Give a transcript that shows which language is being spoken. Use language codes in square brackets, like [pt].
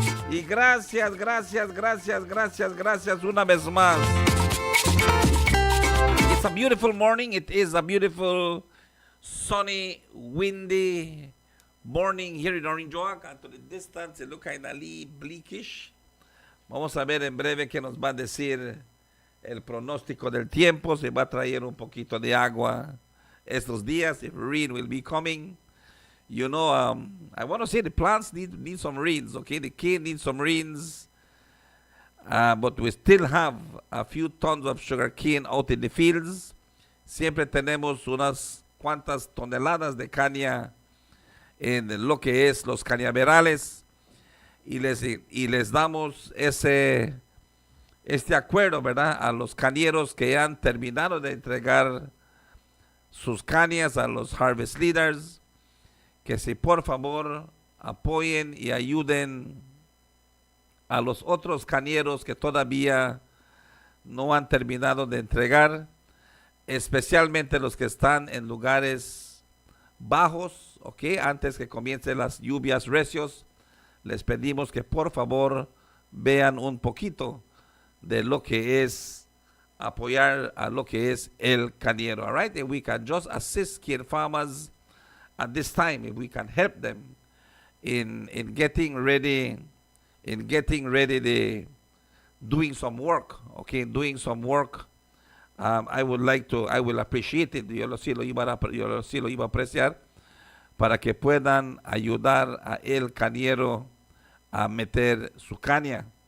[es] Y gracias, gracias, gracias, gracias, gracias una vez más. [en] It's a beautiful morning. It is a beautiful, sunny, windy morning here in Orange Walk. And to the distance, it looks kind of bleakish. [es] Vamos a ver en breve qué nos va a decir el pronóstico del tiempo. Se va a traer un poquito de agua estos días. [en] If rain will be coming. You know, I want to say the plants need some rains, okay? The cane needs some rains. But we still have a few tons of sugar cane out in the fields. [es] Siempre tenemos unas cuantas toneladas de caña en lo que es los cañaverales. Y les damos este acuerdo, ¿verdad? A los cañeros que han terminado de entregar sus cañas a los harvest leaders, que si por favor apoyen y ayuden a los otros cañeros que todavía no han terminado de entregar, especialmente los que están en lugares bajos, ¿ok? Antes que comiencen las lluvias recios, les pedimos que por favor vean un poquito de lo que es apoyar a lo que es el cañero. [en] All right? If we can just assist kid farmers at this time, if we can help them in getting ready, the doing some work, okay, doing some work. I will appreciate it. [es] Yo sí lo iba a apreciar para que puedan ayudar a el cañero a meter su caña.